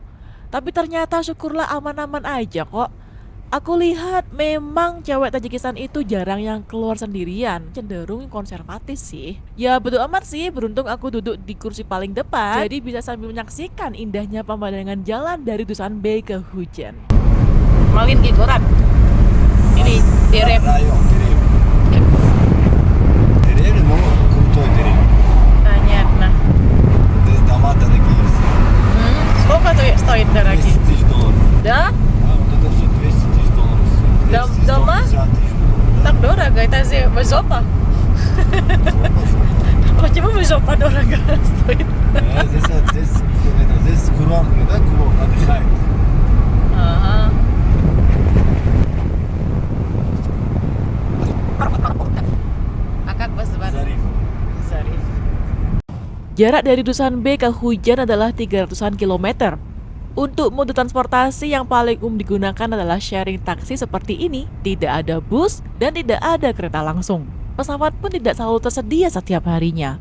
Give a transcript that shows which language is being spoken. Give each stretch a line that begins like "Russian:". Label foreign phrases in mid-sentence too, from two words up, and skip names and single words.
Indonesian: Tapi ternyata syukurlah aman-aman aja kok. Aku lihat memang cewek Tajikistan itu jarang yang keluar sendirian, cenderung konservatif sih. Ya betul amat sih, beruntung aku duduk di kursi paling depan, jadi bisa sambil menyaksikan indahnya pemandangan jalan dari Dushanbe ke Hujan. Malin Gigoran. Ini direm.
Russian: Деревья, но крутой деревья. Понятно. Дома дорогие. Сколько стоит дорогие? $200,000. Да? Вот это все $200,000. Дома? Так дорого, это же жопа. Почему жопа дорого стоит? Здесь курорт, да, курорт отдыхает. Ага. А как вас зовут? Zarif.
Indonesian: Jarak dari Dushanbe ke Hujan adalah 300-an kilometer. Untuk mode transportasi yang paling digunakan adalah sharing taksi seperti ini. Tidak ada bus dan tidak ada kereta langsung. Pesawat pun tidak selalu tersedia setiap harinya.